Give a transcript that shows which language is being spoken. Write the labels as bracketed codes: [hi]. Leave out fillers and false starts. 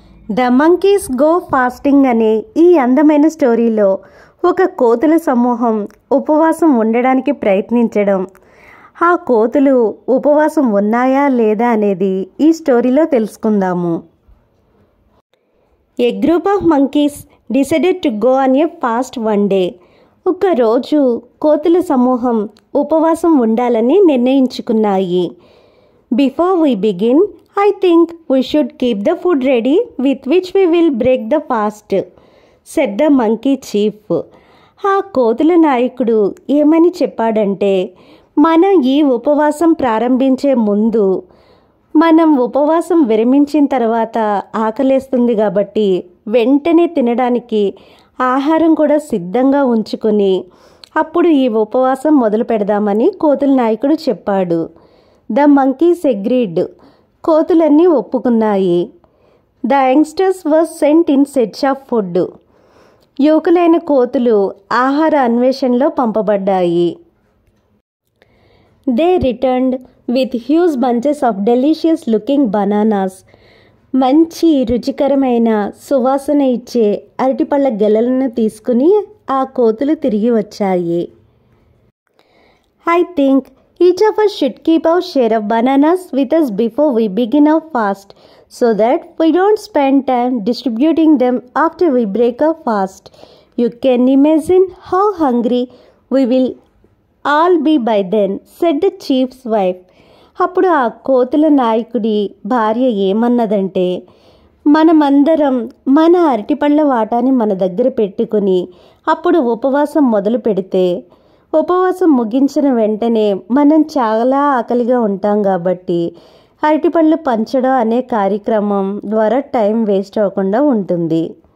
[te] The monkeys go fasting అనే ఈ అందమైన స్టోరీలో ఒక కోతుల సమూహం ఉపవాసం ఉండడానికి ప్రయత్నించడం, ఆ కోతులు ఉపవాసం ఉన్నాయా లేదా అనేది ఈ స్టోరీలో తెలుసుకుందాము. [en] A group of monkeys decided to go on a fast one day. [te] ఒకరోజు కోతుల సమూహం ఉపవాసం ఉండాలని నిర్ణయించుకున్నాయి. [en] Before we begin, I think we should keep the food ready with which we will break the fast, said the monkey chief. [te] ఆ కోతుల నాయకుడు ఏమని చెప్పాడంటే, మనం ఈ ఉపవాసం ప్రారంభించే ముందు మనం ఉపవాసం విరమించిన తర్వాత ఆకలేస్తుంది కాబట్టి వెంటనే తినడానికి ఆహారం కూడా సిద్ధంగా ఉంచుకొని అప్పుడు ఈ ఉపవాసం మొదలు పెడదామని కోతుల నాయకుడు చెప్పాడు. [en] The monkeys agreed. [te] కోతులన్నీ ఒప్పుకున్నాయి. [en] The youngsters were sent in search of food. [te] యువకులైన కోతులు ఆహార అన్వేషణలో పంపబడ్డాయి. [en] They returned with huge bunches of delicious looking bananas. [te] మంచి రుచికరమైన సువాసన ఇచ్చే అరటిపళ్ళ గెలలను తీసుకుని ఆ కోతులు తిరిగి వచ్చాయి. [en] I think each of us should keep our share of bananas with us before we begin our fast, so that we don't spend time distributing them after we break our fast. You can imagine how hungry we will all be by then, said the chief's wife. [te] అప్పుడు ఆ కోతుల నాయకుడి భార్య ఏమన్నదంటే, మనమందరం మన అరటిపళ్ళ వాటాని మన దగ్గర పెట్టుకుని అప్పుడు ఉపవాసం మొదలు పెడితే ఉపవాసం ముగించిన వెంటనే మనం చాలా ఆకలిగా ఉంటాం కాబట్టి అరటిపళ్ళు పంచడం అనే కార్యక్రమం ద్వారా టైం వేస్ట్ అవ్వకుండా ఉంటుంది.